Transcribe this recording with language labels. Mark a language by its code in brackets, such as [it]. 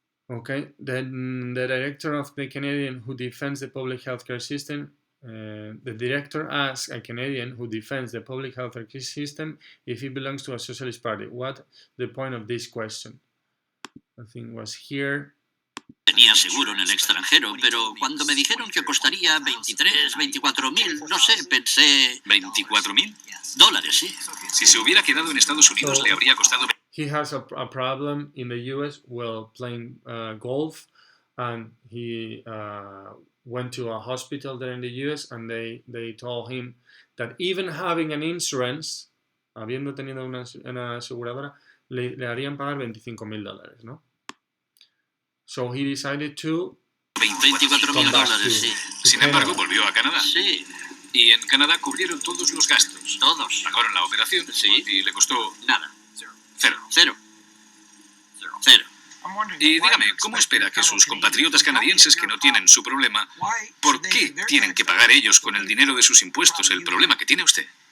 [en] Okay, then the director of the Canadian who defends the public healthcare system, the director asks a Canadian who defends the public healthcare system if he belongs to a socialist party. What the point of this question? I think was here. [es] Tenía seguro en el extranjero, pero cuando me dijeron que costaría 23, 24.000, no sé, pensé... ¿24.000? Dólares, sí. Si se hubiera quedado en Estados Unidos, le habría costado... [en] He has a problem in the US while playing golf, and he went to a hospital there in the US, and they told him that even having an insurance, [es] habiendo tenido una aseguradora, le harían pagar $25,000, ¿no? [en] So he decided to... [es] $24,000, sí. Sin embargo, volvió a Canadá. Sí. Y en Canadá cubrieron todos los gastos. Todos. Pagaron la operación. Sí. Y le costó... Nada. Cero. Y dígame, ¿cómo espera que sus compatriotas canadienses que no tienen su problema, por qué tienen que pagar ellos con el dinero de sus impuestos el problema que tiene usted?